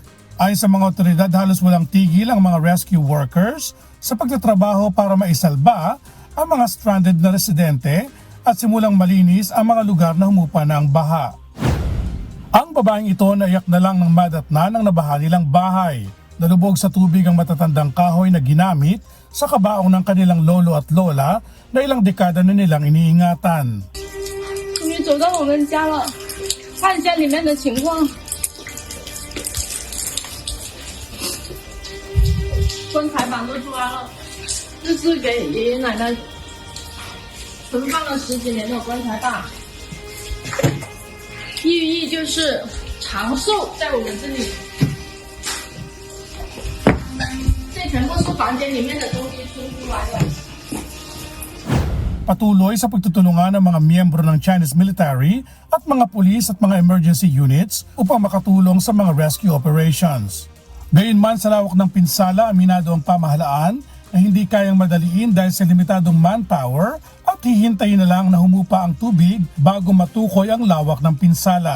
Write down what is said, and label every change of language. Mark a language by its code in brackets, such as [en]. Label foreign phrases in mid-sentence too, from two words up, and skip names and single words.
[tl] Ayon sa mga otoridad, halos walang tigil ang mga [en] rescue workers [tl] sa pagtatrabaho para maisalba ang mga stranded na residente at simulang malinis ang mga lugar na humupa ng baha. Ang babaeng ito naiyak na lang ng madatna ng nabaha nilang bahay. Nalubog sa tubig ang matatandang kahoy na ginamit sa kabaong ng kanilang lolo at lola na ilang dekada na nilang iniingatan. [zh] 终于走到我们家了，看一下里面的情况。棺材板都出来了，这是给爷爷奶奶存放了10几年的棺材板，寓意就是长寿在我们这里。这全部是房间里面的东西清出来的。 [tl] Patuloy sa pagtutulungan ng mga miyembro ng [en] Chinese military [tl] at mga pulis at mga [en] emergency units [tl] upang makatulong sa mga [en] rescue operations. [tl] Gayunman sa lawak ng pinsala, aminado ang pamahalaan na hindi kayang madaliin dahil sa limitadong manpower at hihintayin na lang na humupa ang tubig bago matukoy ang lawak ng pinsala.